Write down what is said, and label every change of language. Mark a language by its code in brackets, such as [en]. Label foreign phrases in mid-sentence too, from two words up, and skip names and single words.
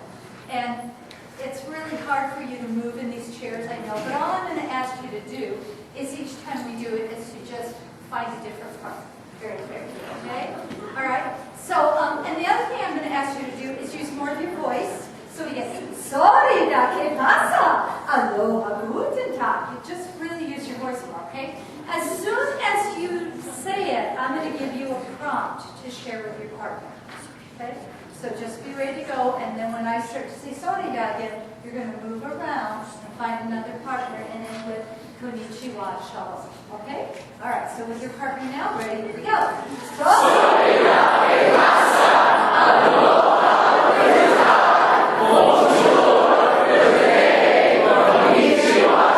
[en] And it's really hard for you to move in these chairs, I know, but all I'm going to ask you to do is each time we do it is to just find a different part. Very, very good, okay? All right? So, and the other thing I'm going to ask you to do is use more of your voice. So we get, [es] Sorida, ¿qué pasa? [de] Aloha, guten Tag. [en] You just really use your voice more, okay? As soon as you say it, I'm going to give you a prompt to share with your partner, okay? So just be ready to go, and then when I start to say Sorida again, you're going to move around and find another partner, and then with Konnichiwa, shalom. Okay? All right, so with your partner now, ready? Here we go. [es] Sorida, ¿qué pasa? [de] Aloha, guten Tag. [en] Bonjour, good day. Konnichiwa, shalom.